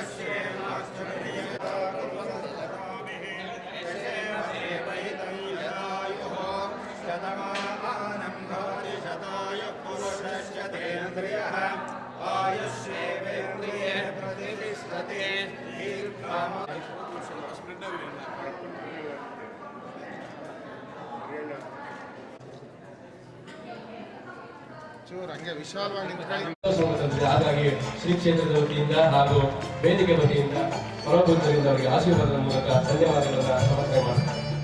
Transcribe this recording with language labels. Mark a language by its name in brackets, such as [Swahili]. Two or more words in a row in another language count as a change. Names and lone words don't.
[Sanskrit] पश्येमाक्षरदेवैतं यदायुः शतमानं भवति शतायुः पुरुषस्य तेन्द्रियः आयुष्येवेन्द्रिये प्रतिष्ठते दीर्घायुः [Kannada] ಹಂಗೆ ವಿಶಾಲವಾಗಿ ಹಾಗಾಗಿ ಶ್ರೀ ಕ್ಷೇತ್ರದ ವತಿಯಿಂದ ಹಾಗೂ ವೇದಿಕೆ ವತಿಯಿಂದ ಪರಮಪೂಜ್ಯರಿಂದ ಅವರಿಗೆ ಆಶೀರ್ವಾದದ ಮೂಲಕ ಧನ್ಯವಾದಗಳನ್ನು ಸಮರ್ಪಣೆ ಮಾಡ್ತಾರೆ.